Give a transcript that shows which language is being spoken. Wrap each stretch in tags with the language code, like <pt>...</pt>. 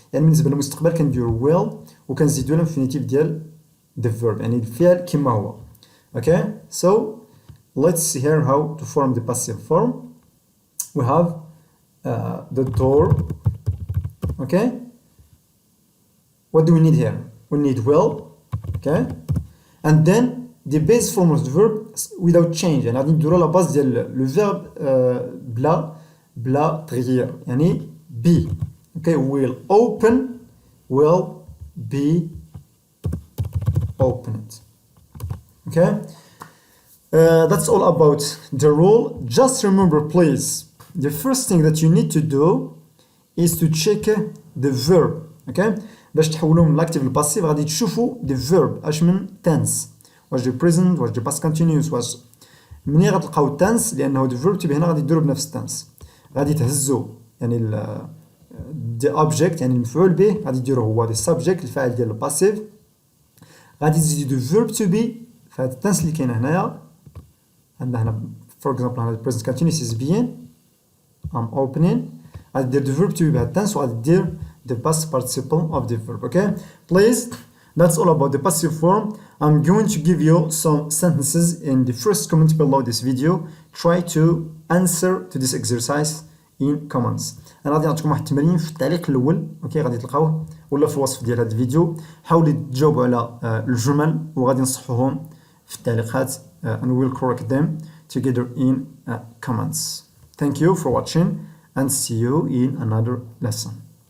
<ar>يعني بالنسبة للمستقبل كنديرو will وكنزيدو الانفينيتيف ديال</ar> <en>the verb،</en> <ar>يعني الفعل كما هو.</ar> <en>Okay, so let's see here how to form the passive form. We have the door. Okay, what do we need here? We need will. Okay, and then the base form of the verb without change.</en> <ar>يعني غادي نديرو لا باز ديال لو فيرب بلا تغيير، يعني be.</ar> <en>Okay, will open will be opened. Okay, that's all about the rule. Just remember please, the first thing that you need to do is to check the verb.</en> <ar>Okay, باش تحولوا من الاكتيف للباسيف غادي تشوفوا the verb اش من tense، واش</ar> <en>the present</en> <ar>واش</ar> <en>the past continuous</en> <ar>واش. منين غتلقاو tense لانه</ar> <en>the verb</en> <ar>تبي هنا غادي ديروا بنفس tense، غادي تهزوا يعني</ar> <en>the object</en> <ar>يعني المفعول به غادي ديروا هو</ar> <en>the subject</en> <ar>الفاعل ديال الباسيف، غادي تزيدوا</ar> <en>the verb to be</en> <ar>في هاد التنس اللي كاين هنايا. عندنا هنا</ar> <en>for example هنا the present continuous is being I'm opening،</en> <ar>غادي دير</ar> <en>the verb to be</en> <ar>بهاد التنس وغادي دير</ar> <en>the past participle of the verb. Okay, please, that's all about the passive form. I'm going to give you some sentences in the first comment below this video. Try to answer to this exercise in comments.</en> <ar>انا غادي نعطيكم واحد التمرين في التعليق الاول، اوكي، غادي تلقاوه ولا في الوصف ديال هذا الفيديو. حاولوا تجاوبوا على الجمل وغادي نصحوهم في التعليقات</ar> <en>and we'll correct them together in comments. Thank you for watching and see you in another lesson.</en>